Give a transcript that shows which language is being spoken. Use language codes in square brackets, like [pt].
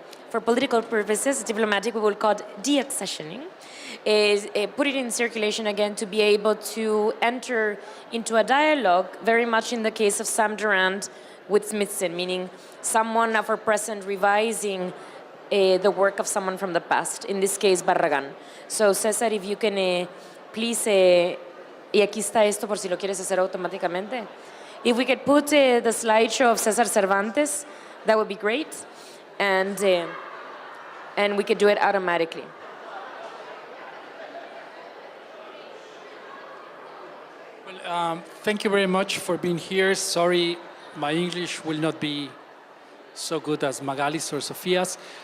[en] for political purposes, diplomatic, we will call it deaccessioning, is put it in circulation again to be able to enter into a dialogue, very much in the case of Sam Durant with Smithson, meaning someone of our present revising the work of someone from the past, in this case Barragán. So César, if you can please, [es] y aquí está esto por si lo quieres hacer automáticamente. [en] If we could put the slideshow of César Cervantes, that would be great, and we could do it automatically. Well, thank you very much for being here. Sorry, my English will not be so good as Magali's or Sofia's.